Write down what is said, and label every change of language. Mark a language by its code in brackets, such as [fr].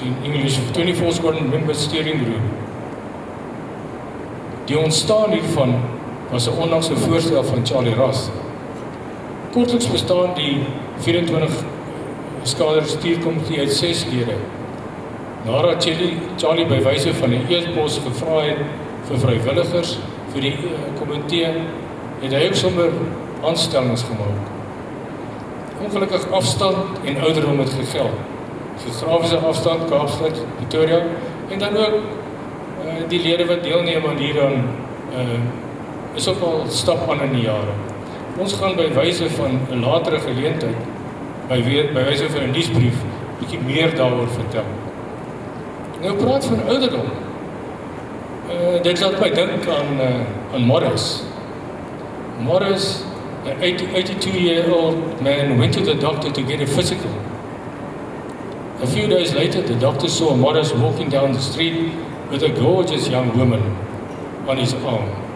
[en] in English 24 squadron member steering group. [af] Die ontstaan hiervan was 'n onlangse voorstel van Charlie Ross. Kortliks bestaan die 24 skader stuurkomitee uit 6 lede. Nadat Charlie by wyse van 'n e-pos gevra het vir vrywilligers vir die komitee, het hy ook sommer aanstellings gemaak. Ongelukkig afstand en ouderdom het gegeld. Geografiese afstand, Kaapstad, Pretoria, en dan ook die lede wat deelneem aan hieraan is ook al stap aan in die jare. Ons gaan by wyse van 'n latere geleentheid, by wyse van 'n nuusbrief, bietjie meer daaroor vertel. Nou praat van ouderdom. Dit laat my dink aan Morris. [en] Morris, an 82-year-old man, went to the doctor to get a physical. A few days later, the doctor saw Morris walking down the street with a gorgeous young woman on his arm.